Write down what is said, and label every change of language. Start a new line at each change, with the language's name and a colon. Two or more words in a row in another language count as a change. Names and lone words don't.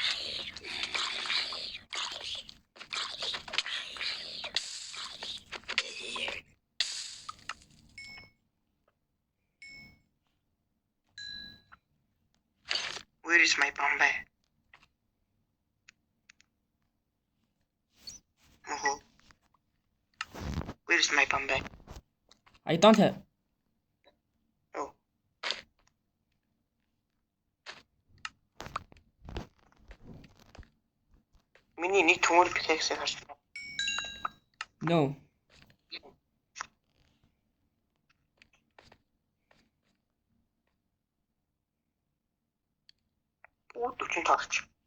English: Where is my Bombay?
Mongolian: Мөнхөө.
English: Where is my Bombay? I don't have. Oh.
Mongolian: Миний нэг төмөр пикэксийг харж байна.
English: No.
Mongolian: Оо 40 таарч.